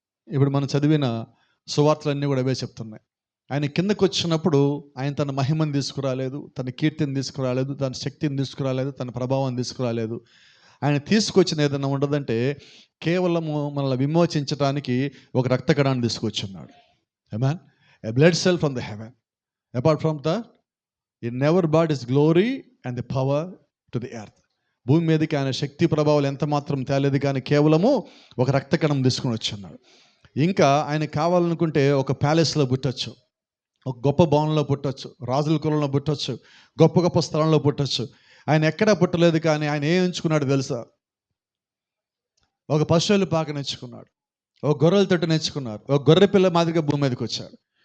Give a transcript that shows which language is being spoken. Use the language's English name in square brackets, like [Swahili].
[Telugu] ఇప్పుడు మనం చదివిన సువార్తలన్నీ కూడా అవే చెప్తున్నాయి. ఆయన కిందకు వచ్చినప్పుడు ఆయన తన మహిమను తీసుకురాలేదు, తన కీర్తిని తీసుకురాలేదు, తన శక్తిని తీసుకురాలేదు, తన ప్రభావాన్ని తీసుకురాలేదు. ఆయన తీసుకొచ్చిన ఏదైనా ఉండదంటే కేవలము మనల్ని విమోచించడానికి ఒక రక్త కణాన్ని తీసుకొచ్చున్నాడు. [English] ఆమేన్. A blood cell from the heaven. Apart from that, he never brought his glory and the power to the earth. [Telugu] భూమి మీదకి ఆయన శక్తి ప్రభావాలు ఎంత మాత్రం తేలేదు, కానీ కేవలము ఒక రక్త కణం తీసుకుని వచ్చున్నాడు. ఇంకా ఆయన కావాలనుకుంటే ఒక ప్యాలెస్లో పుట్టచ్చు, ఒక గొప్ప భవనంలో పుట్టచ్చు, రాజుల కులంలో పుట్టచ్చు, గొప్ప గొప్ప స్థలంలో పుట్టచ్చు. ఆయన ఎక్కడా పుట్టలేదు, కానీ ఆయన ఏం ఎంచుకున్నాడు తెలుసా? ఒక పశువుల పాక నేర్చుకున్నాడు, ఒక గొర్రెల తొట్టు నేర్చుకున్నాడు, ఒక గొర్రె పిల్ల మాదిరిగా భూమి మీదకి వచ్చాడు.